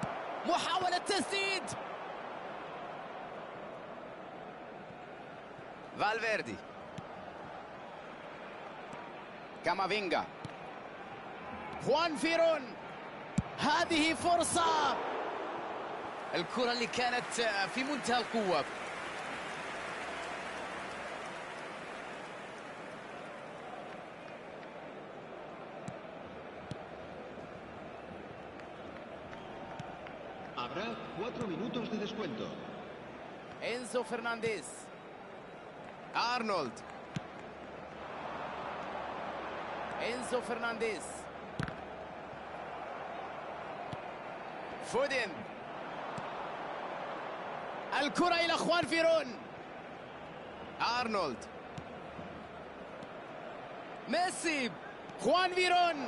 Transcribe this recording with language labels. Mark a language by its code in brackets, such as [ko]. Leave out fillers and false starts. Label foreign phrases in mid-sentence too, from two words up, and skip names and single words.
[ar] محاولة تسديد، فالفيردي، كامافينجا، خوان فيرون. هذه فرصة، الكرة اللي كانت في منتهى القوة. [es] Habrá 4 minutos de descuento. [ar] إنزو فرنانديز، أرنولد، إنزو فرنانديز، فودن. الكرة إلى خوان فيرون، أرنولد، ميسي، خوان فيرون.